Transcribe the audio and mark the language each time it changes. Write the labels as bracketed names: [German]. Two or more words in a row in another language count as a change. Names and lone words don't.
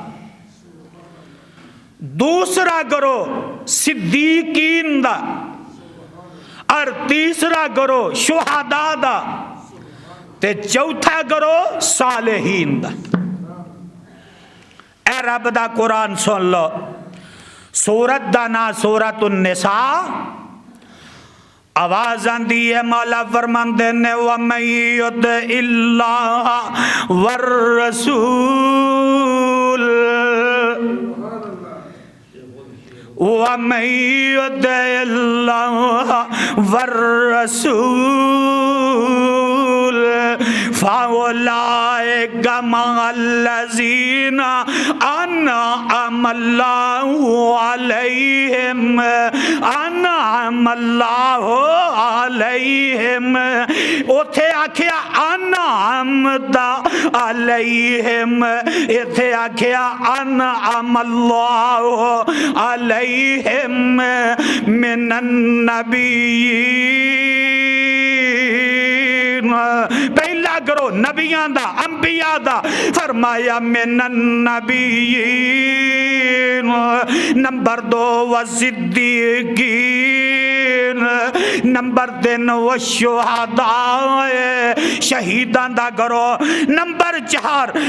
[Punjabi] دوسرا گروہ صدیقین دا اور تیسرا گروہ شہداء دا تے چوتھا گروہ صالحین دا اے رب دا قرآن سن لو سورت دا نا سورت النساء آواز آندی ہے مولا فرماندے نے [Arabic] وَمَن يُطِعِ اللَّهَ وَالرَّسُولَ وَمَن يُطِعِ اللَّهَ وَالرَّسُولَ فَأُولَئِكَ مَعَ الَّذِينَ أَنْعَمَ اللَّهُ عَلَيْهِمْ أَنْعَمَ اللَّهُ عَلَيْهِمْ [Punjabi] اتھے آکھیا [Arabic] أَنْعَمْتَ عَلَيْهِمْ [Punjabi] اتھے آکھیا [Arabic] أَنْعَمَ اللَّهُ عَلَيْهِمْ مِنَ [Punjabi] النَّبِيِّينَ پہلا گروہ نبیاں دا انبیاء دا فرمایا [Arabic] من النبیین [Punjabi] نمبر 2 والصدیقین نمبر 3 والشہداء شہیدان دا گروہ نمبر 4